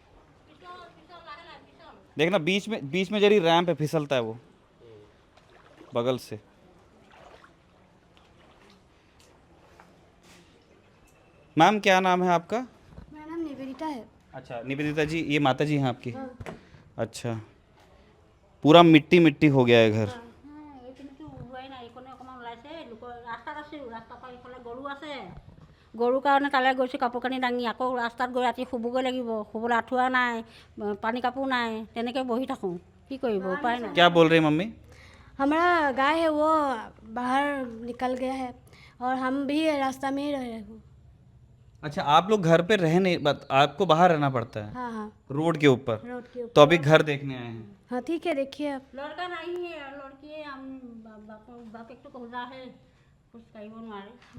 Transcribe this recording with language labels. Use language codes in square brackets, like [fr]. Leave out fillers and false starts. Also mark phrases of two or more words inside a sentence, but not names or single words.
[hi] देखना बीच में जरी रैंप पे फिसलता है वो बगल से। मैम क्या नाम है आपका? मेरा नाम निवेदिता है। अच्छा निवेदिता जी, ये माता जी हैं आपकी? हाँ। अच्छा, पूरा मिट्टी मिट्टी हो गया है घर। [as] গৰুৰ কাৰণে তালৈ গৈছোঁ, কাপোৰ কানি দাঙি আকৌ ৰাস্তাত গৈ ৰাতি শুবগৈ লাগিব। শুবলৈ আঁঠুৱা নাই, পানী কাপোৰ নাই, তেনেকৈ বহি থাকোঁ। কি কৰিব, উপায় নাই। [hi] क्या बोल रही है मम्मी? हमारा गाय है वो बाहर निकल गया है और हम भी रास्ता में ही रह रहे हैं। अच्छा आप लोग घर पे रह नहीं, आपको बाहर रहना पड़ता है हाँ हाँ, रोड के ऊपर। रोड के ऊपर। तो अभी घर देखने आए हैं। हाँ ठीक है, देखिए आप। लड़का नहीं है, लड़की हम बाप एक तो कहता है कुछ कहीं मारे।